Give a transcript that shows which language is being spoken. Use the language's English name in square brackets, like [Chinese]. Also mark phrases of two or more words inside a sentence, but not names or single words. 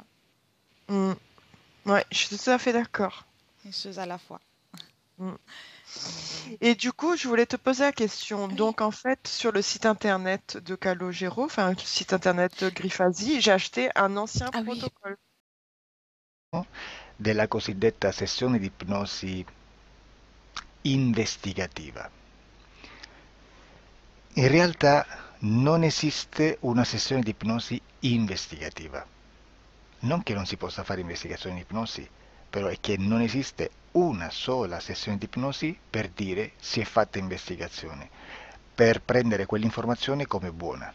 [French] Mm. Ouais, je suis tout à fait d'accord. Une chose à la fois. Mm. Donc, Et du coup, je voulais te poser la question. oui. Donc, en fait, sur le site internet de Calogero, enfin, le site internet de Griffasi, j'ai acheté un ancien Ah oui, protocole. [Italian] della cosiddetta sessione di ipnosi investigativa. In realtà non esiste una sessione di ipnosi investigativa. Non che non si possa fare investigazione di ipnosi, però è che non esiste una sola sessione di ipnosi per dire si è fatta investigazione, per prendere quell'informazione come buona.